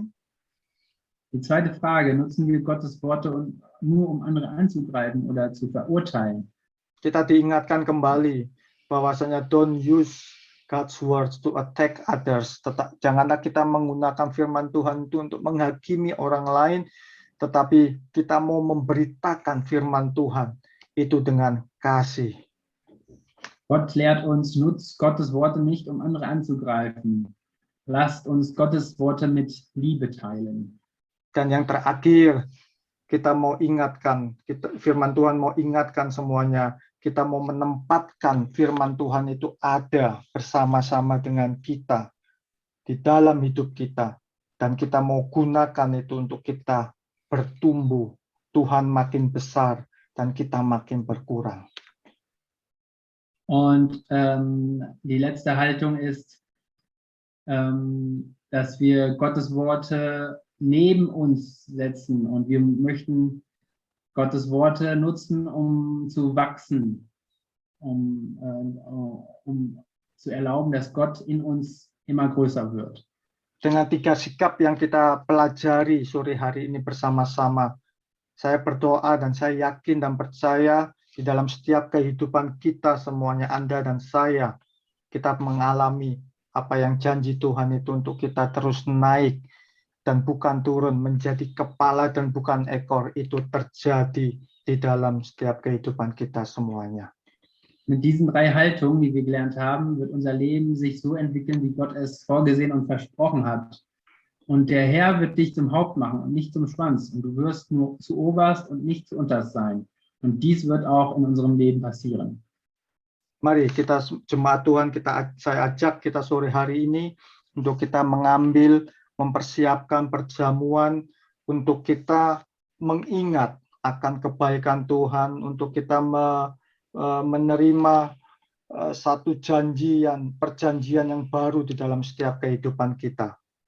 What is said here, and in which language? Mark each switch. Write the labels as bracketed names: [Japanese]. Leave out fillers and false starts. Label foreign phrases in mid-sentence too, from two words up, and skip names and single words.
[German] Die zweite Frage, nutzen wir Gottes Worte nur, um andere anzugreifen oder zu verurteilen? [Indonesian] Kita diingatkan kembali bahwasanya [English] don't use God's words to attack others. [Indonesian] Janganlah kita menggunakan firman Tuhan itu untuk menghakimi orang lain, tetapi kita mau memberitakan firman Tuhan itu dengan kasih. [German] Gott lehrt uns, nutzt Gottes Worte nicht, um andere anzugreifen. lasst uns Gottes Worte mit Liebe teilen. [Indonesian] Dan yang terakhir, kita mau ingatkan, firman Tuhan mau ingatkan semuanya, kita mau menempatkan firman Tuhan itu ada bersama-sama dengan kita, di dalam hidup kita. Dan kita mau gunakan itu untuk kita bertumbuh, Tuhan makin besar, dan kita makin berkurang. [German] Und die letzte Haltung ist, dass wir Gottes Worte neben uns setzen und wir möchten Gottes Worte nutzen, um zu wachsen, um zu erlauben, dass Gott in uns immer größer wird. [Indonesian] Dengan 3 sikap yang kita pelajari sore hari ini bersama-sama, saya berdoa dan saya yakin dan percaya di dalam setiap kehidupan kita semuanya, Anda dan saya, kita mengalami apa yang janji Tuhan itu untuk kita terus naik dan bukan turun, menjadi kepala dan bukan ekor. Itu terjadi di dalam setiap kehidupan kita semuanya. [German] Mit diesen 3 Haltungen, die wir gelernt haben, wird unser Leben sich so entwickeln, wie Gott es vorgesehen und versprochen hat. Und der Herr wird dich zum Haupt machen und nicht zum Schwanz. Und du wirst nur zu oberst und nicht zu unterst sein. Und dies wird auch in unserem Leben passieren. [Indonesian] Mari kita jemaat Tuhan, saya ajak kita sore hari ini untuk kita mengambil, mempersiapkan perjamuan untuk kita mengingat akan kebaikan Tuhan, untuk kita menerima satu perjanjian yang baru di dalam setiap kehidupan kita.